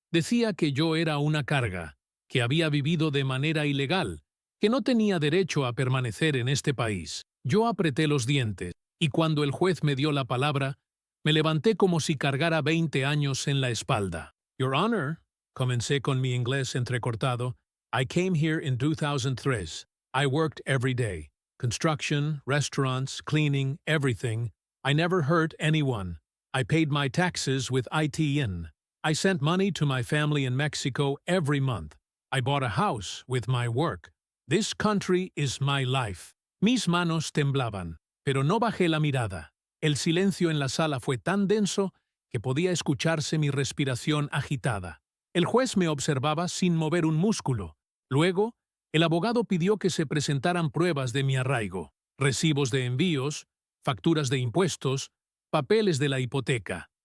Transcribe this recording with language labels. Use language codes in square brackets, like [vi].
[es] Decía que yo era una carga, que había vivido de manera ilegal, que no tenía derecho a permanecer en este país. Yo apreté los dientes, y cuando el juez me dio la palabra, me levanté como si cargara 20 años en la espalda. [en] Your Honor, [es] comencé con mi inglés entrecortado, [en] I came here in 2003. I worked every day. Construction, restaurants, cleaning, everything. I never hurt anyone. I paid my taxes with ITN. I sent money to my family in Mexico every month. I bought a house with my work. This country is my life. [es] Mis manos temblaban, pero no bajé la mirada. El silencio en la sala fue tan denso que podía escucharse mi respiración agitada. El juez me observaba sin mover un músculo. Luego, el abogado pidió que se presentaran pruebas de mi arraigo, recibos de envíos, facturas de impuestos, papeles de la hipoteca.